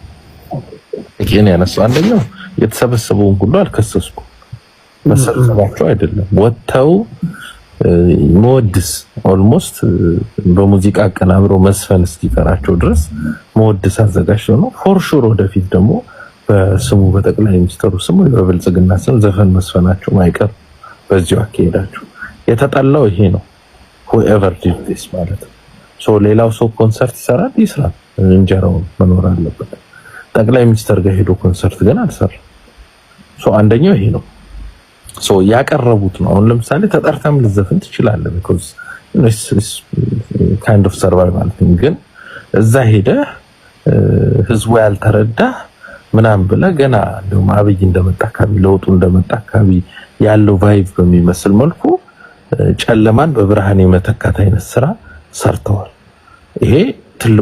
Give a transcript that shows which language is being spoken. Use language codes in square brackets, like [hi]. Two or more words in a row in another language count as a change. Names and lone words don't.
[am] ይሄን ያነሳው አንደኛው የተሰበሰበውን ሁሉ አልከሰስኩም። መሰብሰባቸው አይደለም ወጥተው መወድስ ኦልሞስት በሙዚቃ አቀናብረው መስፈን እስኪቀራቸው ድረስ መወድስ አዘጋጅተው ነው። [en] for sure [am] ወደፊት ደግሞ በስሙ በጠቅላይ ሚኒስትሩ ስሙ በብልጽግና ስም ዘፈን መስፈናቸው ማይቀር በዚሁ አካሄዳቸው የተጣላው ይሄ ነው። [en] whoever did this [am] ማለት ነው። ሌላው ሰው ኮንሰርት ይሰራል ይስራ፣ እንጀራው መኖር አለበት። ጠቅላይ ሚኒስትር ጋር ሄዶ ኮንሰርት ግን አልሰራ። አንደኛው ይሄ ነው። ያቀረቡት ነው። አሁን ለምሳሌ ተጠርተም ልዘፍን ትችላለህ [en] because it's kind of survival thing። [am] ግን እዛ ሄደ ህዝቡ ያልተረዳ ምናምን ብለ ገና እንደውም አብይ እንደመጣ አካባቢ ለውጡ እንደመጣ አካባቢ ያለው ቫይብ በሚመስል መልኩ ጨለማን በብርሃን የመተካት አይነት ስራ ሰርተዋል። ይሄ ትልቁ